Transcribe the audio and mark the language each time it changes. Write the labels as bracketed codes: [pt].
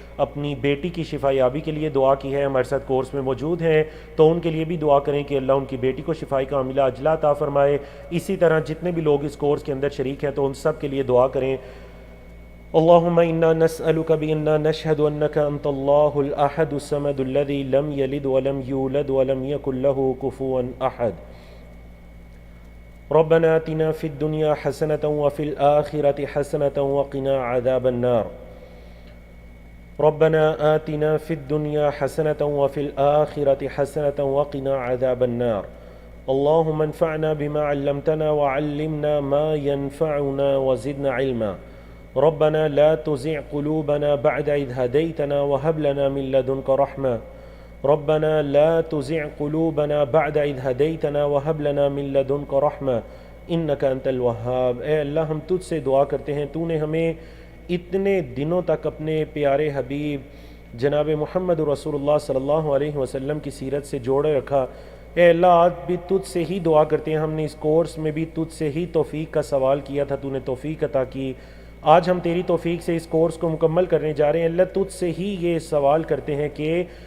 [ur] اپنی بیٹی کی شفا یابی کے لیے دعا کی ہے، ہمارے ساتھ کورس میں موجود ہیں، تو ان کے لیے بھی دعا کریں کہ اللہ ان کی بیٹی کو شفائی کاملہ عاجلہ عطا فرمائے۔ اسی طرح جتنے بھی لوگ اس کورس کے اندر شریک ہیں تو ان سب کے لیے دعا کریں۔ [ar] اللهم إنا نسألك بأننا نشهد أنك أنت الله الأحد الصمد الذي لم يلد ولم يولد ولم يكن له كفوا أحد. ربنا آتنا في الدنيا حسنة وفي الآخرة حسنة وقنا عذاب النار. ربنا آتنا في الدنيا حسنة وفي الآخرة حسنة وقنا عذاب النار. اللهم انفعنا بما علمتنا وعلمنا ما ينفعنا وزدنا علما. ربنا لا تزغ قلوبنا بعد إذ هديتنا وهب لنا من لدنك رحمة. ربنا لا تزغ قلوبنا بعد إذ هديتنا وهب لنا من لدنك رحمة إنك أنت الوهاب۔ [ur] اے اللہ، ہم تجھ سے دعا کرتے ہیں، تو نے ہمیں اتنے دنوں تک اپنے پیارے حبیب جناب محمد رسول اللہ صلی اللہ علیہ وسلم کی سیرت سے جوڑے رکھا۔ اے اللہ، آج بھی تجھ سے ہی دعا کرتے ہیں، ہم نے اس کورس میں بھی تجھ سے ہی توفیق کا سوال کیا تھا، تو نے توفیق عطا کی۔ آج ہم تیری توفیق سے اس کورس کو مکمل کرنے جا رہے ہیں، اللہ تجھ سے ہی یہ سوال کرتے ہیں کہ